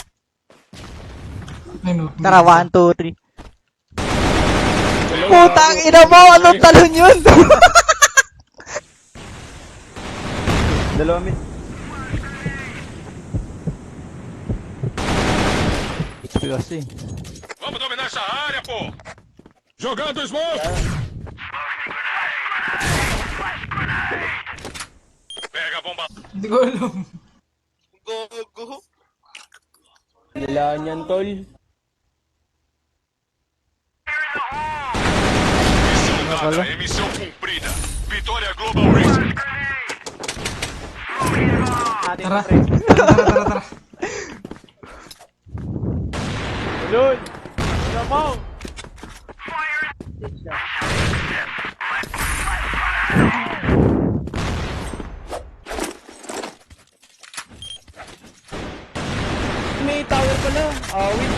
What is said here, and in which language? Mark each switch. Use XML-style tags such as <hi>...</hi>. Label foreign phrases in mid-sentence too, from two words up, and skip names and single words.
<tl>Ay no. Tara, 1, 2, 3. Putang ina mo! Anong talon yun? Dalawa mid. Kasi.</tl> <pt>Vamos dominar essa área, pô! Jogando smoke! Pega a bomba!</pt> <tl>Hindi ko alam. Go. Nilaan yan, tol.</tl> <pt>Missão dada, emissão cumprida! Vitória Global Risk!</pt> <tl>Tara. Tara. Ulun. Lamang. May tower pala. Wait.</tl>